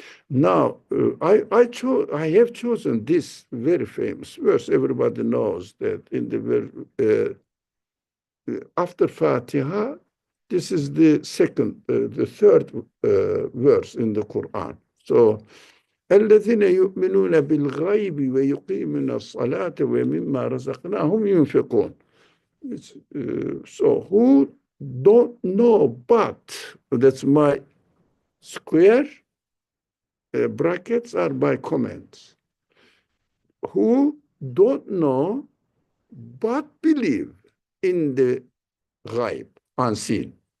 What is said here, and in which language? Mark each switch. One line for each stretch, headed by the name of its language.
English: Now, I have chosen this very famous verse. Everybody knows that in the after Fatiha, this is the third verse in the Quran. So,
Arabic: الذين يؤمنون بالغيب ويقيمون الصلاة ومما رزقناهم ينفقون.
English: So who don't know, but that's my square brackets are my comments. Who don't know but believe in the ghaib, unseen.